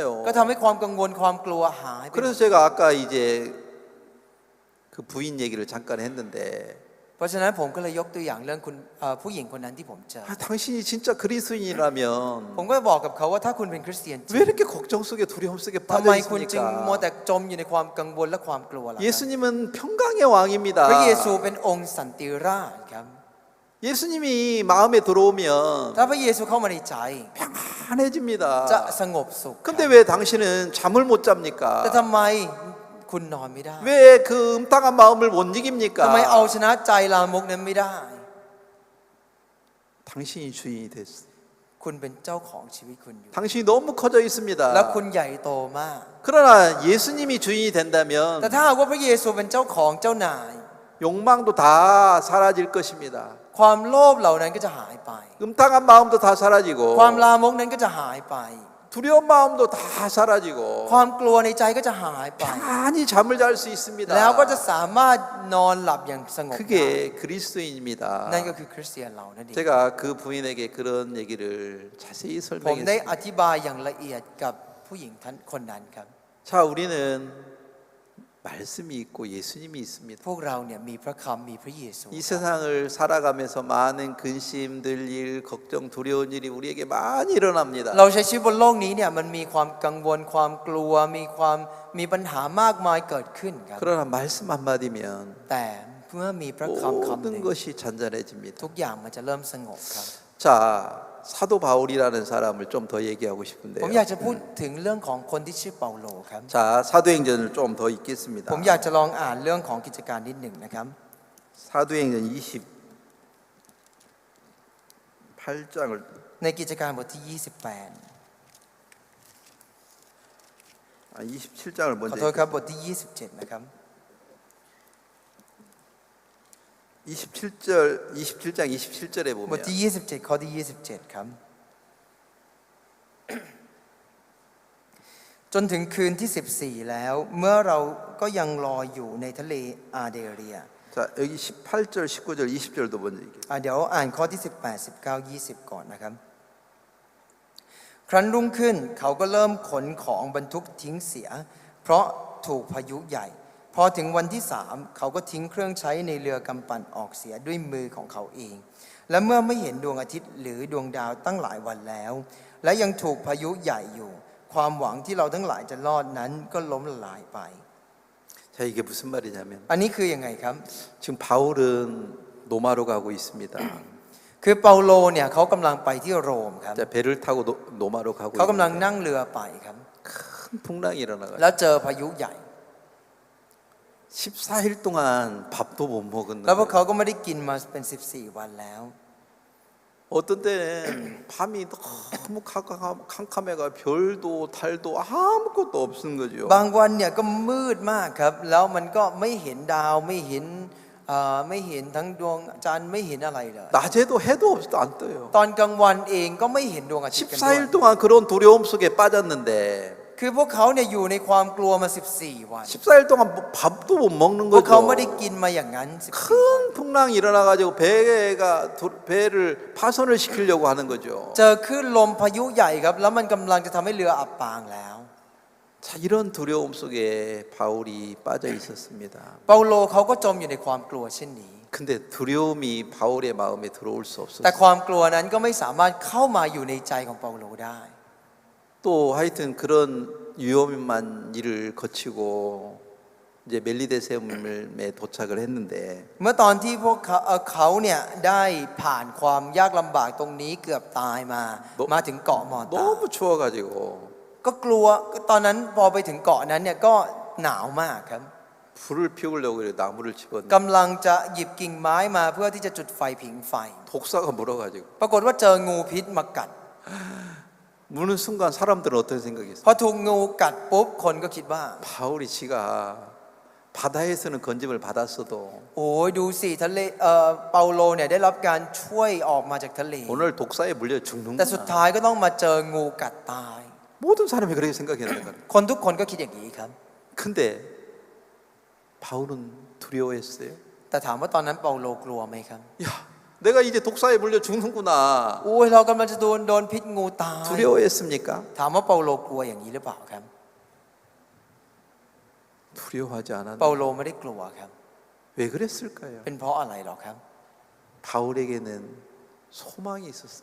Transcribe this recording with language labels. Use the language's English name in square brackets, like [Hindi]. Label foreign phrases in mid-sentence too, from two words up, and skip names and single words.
[Thai] ก็ทำให้ความกังวลความกลัวหายไปหม [Korean] 그래서 [Thai] ด [Korean] 제가 아까 이제 그 부인 얘기를 잠깐 했는데 [Thai] เพราะฉะนั้นผมก็เลยยกตัวอย่างเรื่องคุณผู้หญิงคนนั้นที่ผมเจอ [Korean] 당신이 진짜 그리스도인이라면 [Thai] ผมก็บอกกับเขาว่าถ้าคุณเป็นคริสเตียนจริ [Korean] 왜 [Thai] ง [Korean] 이렇게 걱정 속에 두려움 속에 [Thai] ทำไม [Korean] 빠져 [Thai] คุณจึงมัว [Korean] 있습니까? [Thai] แต่จมอยู่ในความกังวลและความกลัวล่ะครับ [Korean] 예수님은 평강의 왕입니다. [Thai] พระเยซูเป็นองค์สันติราชครับ [Korean] 예수님이 마음에 들어오면 [Thai] ถ้าพระเยซูเข้ามาในใจ [Korean] 평안해집니다. [Thai] จะสงบสุขครับ [Korean] 근데 왜 당신은 잠을 못 [Thai] แต่ [Korean] 잡니까? [Thai] ทำไมคุณนอนไม่ได้ [Korean] 왜 그 음탕한 마음을 못 [Thai] ทำไมเอา [Korean] 이깁니까? [Thai] ชนะใจลามกนั้นไม่ได้ [Korean] 당신이 주인이 됐어. [Thai] คุณเป็นเจ้าของชีวิตคุณอยู่ [Korean] 당신이 너무 커져 [Thai] และ [Korean] 있습니다. [Thai] คุณใหญ่โตมาก [Korean] 그러나 예수님이 주인이 [Thai] แต่ [Korean] 된다면 [Thai] ถ้าหากว่าพระเยซูเป็นเจ้าของเจ้านาย [Korean] 욕망도 다 사라질 것입니다. [Thai] ความโลภเหล่านั้นก็จะหายไป [Korean] 음탕한 마음도 다 사라지고 [Thai] ความลามกนั้นก็จะหายไป [Korean] 두려운 마음도 다 사라지고 [Thai] ความกลัวในใจก็จะหายไป [Korean] 편안히 잠을 잘 수 있습니다. [Thai] แล้วก็จะสามารถนอนหลับอย่างสงบได้ [Korean] 그게 그리스도인입니다. [Thai] นั่นก็คือคริสเตียนเรานั่นเอง [Korean] 제가 그 부인에게 그런 얘기를 자세히 [Thai] ผมได้ [Korean] 설명했습니다. [Thai] อธิบายอย่างละเอียดกับผู้หญิงท่านคนนั้นครับ [Korean] 자, 우리는 말씀이 있고 예수님이 있습니다. [Thai] พวกเราเนี่ยมีพระคำมีพระเยซู [Korean] 이 세상을 살아가면서 많은 근심들 일, 걱정, 두려운 일이 우리에게 많이 일어납니다. [Thai] เราใช้ชีวิตบนโลกนี้เนี่ยมันมีความกังวลความกลัวมีปัญหามากมายเกิดขึ้นครับ [Korean] 그러나 말씀 한마디면 [Thai] แต่เมื่อมีพระคำคำหนึ่ [Korean] 모든 [Thai] ง [Korean] 것이 잔잔해집니다. [Thai] ทุกอย่างมันจะเริ่มสงบครับ [Korean] 자, 사도 바울이라는 사람을 좀 더 얘기하고 [Thai] ผม [Korean] 싶은데요. [Thai] อยากจะพูดถึงเรื่องของคนที่ชื่อเปาโลครับ [Korean] 자, 사도행전을 좀 더 읽겠습니다. [Thai] ผมอยากจะลองอ่านเรื่องของกิจการนิดหนึ่งนะครับ [Korean] 사도행전 28장을 [Thai] ในกิจการบทที่ [Korean] 27장을 [Thai] 28 ขอ [Korean] 먼저 [Thai] โทษครับบทที่ 27 นะครับ [Korean] 27장 27절에 [Thai] บท [Korean] 보면 [Thai] ที่ 27 ข้อที่ 27 ครับ จนถึงคืนที่ 14 แล้ว เมื่อเราก็ยังรออยู่ในทะเลอาเดเรีย [Korean] 자, 여기 18절, 19절, 20절도 먼저 읽게요. [Thai] เดี๋ยวอ่านข้อที่ 18 19 20 ก่อนนะครับ ครั้นรุ่งขึ้นเขาก็เริ่มขนของบรรทุกทิ้งเสีย เพราะถูกพายุใหญ่ พอถึงวันที่ 3เขาก็ทิ้งเครื่องใช้ในเรือกำปั่นออกเสียด้วยมือของเขาเอง และเมื่อไม่เห็นดวงอาทิตย์หรือดวงดาวตั้งหลายวันแล้ว และยังถูกพายุใหญ่อยู่ ความหวังที่เราทั้งหลายจะรอดนั้นก็ล้มละลายไป [Korean] 자, 이게 무슨 말이냐면 [Thai] อันนี้คือยังไงครับ [Korean] 지금 바울은 로마로 가고 있습니다. [Thai] คือเปาโลเนี่ยเขากำลังไปที่โรมครับ [Korean] 자, 배를 타고 로마로 가고 [Thai] เขากำลัง [Korean] 있는데 [Thai] นั่งเรือไปครับ [Korean] 큰 풍랑이 일어나가지고 [Thai] แล้วเจอพายุใหญ่ [Korean] 14일 동안 밥도 못 [Thai] แล้วพวก [Korean] 먹었는데 [Thai] เขาก็ไม่ได้กินมาเป็น 14 วันแล้ว [Korean] 어떤 때는 밤이 너무 캄캄해가 별도 달도 아무것도 없는 거죠. [Thai] บางวันเนี่ยก็มืดมากครับ แล้วมันก็ไม่เห็นดาวไม่เห็นไม่เห็นทั้งดวงจันทร์ไม่เห็นอะไรเลย [Korean] 낮에도 해도 없어도 안 떠요. [Thai] ตอนกลางวันเองก็ไม่เห็นดวงอาทิตย์กันด้วย [Korean] 14일 동안 그런 두려움 속에 빠졌는데 [Thai] คือพวกเขาเนี่ยอยู่ในความกลัวมา14 วัน [Korean] 14일 동안 뭐 밥도 못 먹는 [Thai] พวกเขาไม่ได้ [Korean] 거죠. [Thai] กินมาอย่างนั้น14 [Korean] 큰 풍랑이 일어나가지고 배를 파손을 시키려고 하는 거죠. [Thai] เจอคลื่นลมพายุใหญ่ครับแล้วมันกำลังจะทำให้เรืออับปางแล้ว [Korean] 자, 이런 두려움 속에 바울이 빠져 있었습니다. [Thai] เปาโลเขาก็จมอยู่ในความกลัวเช่นนี้ [Korean] 근데 두려움이 바울의 마음에 들어올 수 [Thai] แต่ [Korean] 없었어요. [Thai] ความกลัวนั้นก็ไม่สามารถเข้ามาอยู่ในใจของเปาโลได้ [Korean] 또 하여튼 그런 위험한 일을 거치고 이제 멜리데셈에 도착을 했는데 [Thai] เมื่อตอนที่พวกเขาเนี่ยได้ผ่านความยากลำบากตรงนี้เกือบตายมาถึงเกาะมอตา [Korean] 너무 추워가지고 [Thai] ก็กลัวตอนนั้นพอไปถึงเกาะนั้นเนี่ยก็หนาวมากครับ [Korean] 불을 피우려고 나무를 집었는데 [Thai] กำลังจะหยิบกิ่งไม้มาเพื่อที่จะจุดไฟผิงไฟ [Korean] 독사가 물어가지고 [Thai] ปรากฏว่าเจองูพิษมากัด [Korean] 무는 순간 사람들은 어떤 생각이 [Thai] พอ [Korean] 있어요? [Thai] ถูกงูกัดปุ๊บคนก็คิดว่า [Korean] 바울이 지가 바다에서는 건짐을 받았어도 [Thai] โอ้ยดูสิทะเลเปาโลเนี่ยได้รับการช่วยออกมาจากทะเล [Korean] 오늘 독사에 물려 [Thai] แต่สุด [Korean] 죽는구나. [Thai] ท้ายก็ต้องมาเจองูกัดตาย [Korean] 모든 사람이 그렇게 생각했는 거예요. [Thai] คนทุกคนก็คิดอย่างนี้ครับ [Korean] 근데 바울은 두려워했어요. [Thai] แต่ถามว่าตอนนั้นเปาโลกลัวไหมครับ [Korean] 야, 내가 이제 독사에 물려 죽는구나. [Thai] โอ้ยเรากำลังจะโดนพิษงูตาย [Korean] 두려워했습니까? [Thai] ถามว่าเปาโลกลัวอย่างนี้หรือเปล่าครับ [Korean] 두려워하지 [Thai] เปา [Korean] 않았는데 [Thai] โลไม่ได้กลัวครับ [Korean] 왜 그랬을까요? [Thai] เป็นเพราะอะไรหรอครับ [Korean] 바울에게는 소망이 있었어요.